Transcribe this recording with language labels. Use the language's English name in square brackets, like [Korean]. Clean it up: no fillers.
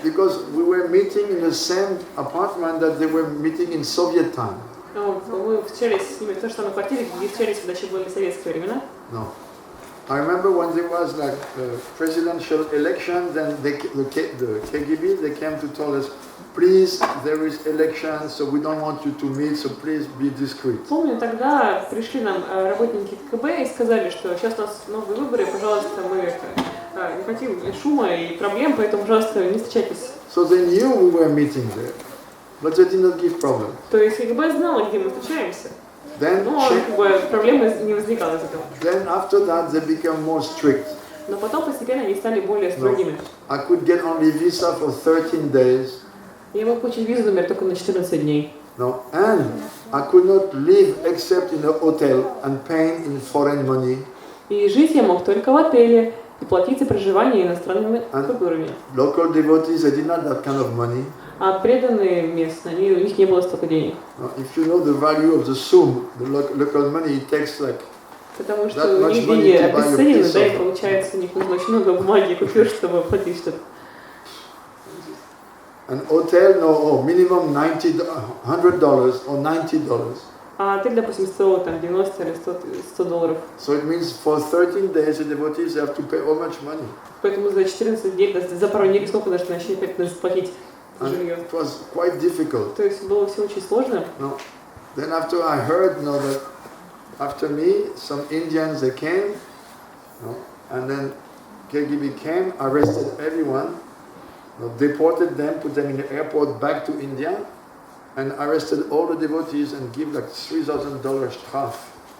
[English] Because we were meeting in the same apartment that they were meeting in Soviet time. [Russian] Мы встречались с ними в той же самой квартире, где встречались, когда еще были советские времена. [English] No. I remember when there was like presidential election, then the KGB, they came to tell us, please, there is election, so we don't want you to meet, so please be discreet. [Russian] Помню, тогда пришли нам работники КГБ и сказали, что сейчас у нас новые выборы, пожалуйста, мы не хотим шума и проблем, поэтому, пожалуйста, не встречайтесь. [English] So they knew we were meeting there, but they did not give problem. [Russian] То есть КГБ знала, где мы встречаемся. Но как бы проблемы не возникало из этого. [English] Then after that they became more strict. [Russian] Но потом постепенно они стали более строгими. [English] I could get only visa for 13 days. [Russian] Я мог получить визу, например, только на 14 дней. [English] No, and I could not live except in a hotel and paying in foreign money. [Russian] И жить я мог только в отеле и платить за проживание иностранными купюрами. [English] Local devotees, they did not have that kind of money. [Russian] А преданные местные, у них не было столько денег. [English] If you know the value of the sum, the local money, it takes like [Russian] потому что у них деньги обесценены, да, и получается, у них нужно очень много бумаги и купюр, чтобы платить что-то. [English] An hotel, no, minimum $100 or $90. [Russian] А отель, допустим, стоил там 90 или $100. [English] So it means for 13 days the devotees have to pay how much money? [Russian] Поэтому за 14 дней, за пару недель сколько даже начали заплатить жилье. [English] It was quite difficult. [Russian] То есть было все очень сложно. [English] No. Then after I heard, that after me, some Indians, they came, and then KGB came, arrested everyone, deported them, put them in the airport back to India, and arrested all the devotees and give like $3,000 штраф.